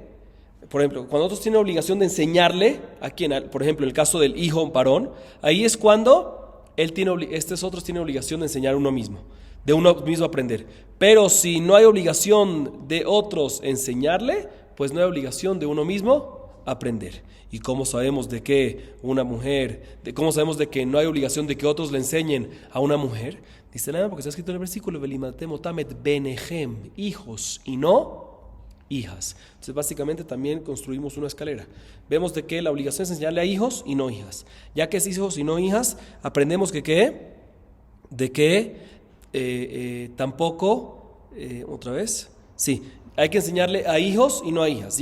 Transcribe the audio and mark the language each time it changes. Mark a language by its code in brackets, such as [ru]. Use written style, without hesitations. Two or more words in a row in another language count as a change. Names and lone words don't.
[es] Por ejemplo, cuando otros tienen obligación de enseñarle a quien, por ejemplo, el caso del hijo varón, ahí es cuando estos otros tienen obligación de enseñar a uno mismo, de uno mismo aprender. Pero si no hay obligación de otros enseñarle, pues no hay obligación de uno mismo aprender. ¿Y cómo sabemos de que una mujer, cómo sabemos de que no hay obligación de que otros le enseñen a una mujer? Dice nada, porque está escrito en el versículo, [he] ולמדתם אותם את בניכם, [es] hijos y no hijas. Entonces básicamente también construimos una escalera. Vemos de que la obligación es enseñarle a hijos y no hijas. Ya que es hijos y no hijas, aprendemos que ¿qué? De que tampoco, otra vez, sí, hay que enseñarle a hijos y no a hijas.